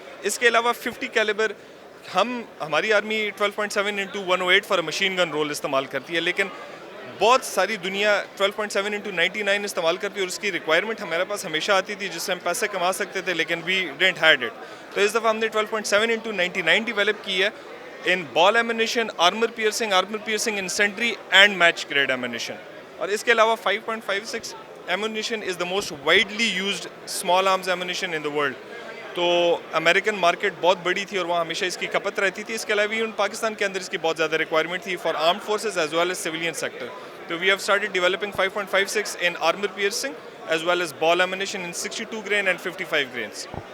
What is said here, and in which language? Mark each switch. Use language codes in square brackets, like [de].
[ur] اس کے علاوہ 50 کیلیبر ہماری army 12.7x108 for machine gun role استعمال کرتی ہے, لیکن بہت ساری دنیا 12.7x99 استعمال کرتی ہے اور اس کی ریکوائرمنٹ ہمارے پاس ہمیشہ آتی تھی جس سے ہم پیسے کما سکتے تھے, لیکن [en] We didn't heed it. [ur] تو اس دفعہ ہم نے 12.7x99 ڈیولپ کی ہے [en] In ball ammunition, armour piercing incendiary and match grade ammunition. [ur] اور اس کے علاوہ [en] 5.56 ammunition is the most widely used small arms ammunition in the world. [ur] تو امریکن مارکیٹ بہت بڑی تھی اور وہاں ہمیشہ اس کی کھپت رہتی تھی. اس کے علاوہ پاکستان کے اندر اس کی بہت زیادہ ریکوائرمنٹ تھی [en] For armed forces as well as civilian sector. تو we have started developing 5.56 in armour piercing as well as ball ammunition in 62 grain and 55 grains.